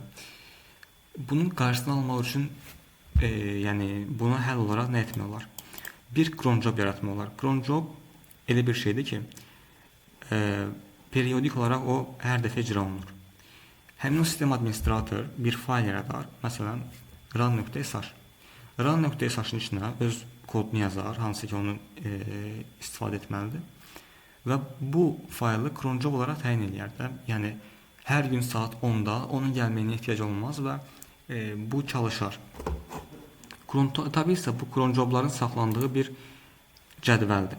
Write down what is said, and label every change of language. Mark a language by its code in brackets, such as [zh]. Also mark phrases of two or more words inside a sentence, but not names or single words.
[az] Bunun qarşısını almaq üçün yəni buna həll olaraq nə etmək olar? Bir [en] cron job [az] yaratmaq olar. [en] Cron job [az] elə bir şeydir ki, periodik olaraq o hər dəfə icra olunur. Həmin o sistem administrator bir fayl yaradar. Məsələn, run.sh. Run.sh-ın içinə öz kodunu yazar, hansı ki onu istifadə etməlidir. Və bu faylı [en] cron job [az] olaraq təyin edər də. Yəni hər gün saat 10-da onun gəlməyinə ehtiyac olmaz və bu çalışar. Tabii ise bu [en] cron jobların [az] saxlandığı bir cədvəldir.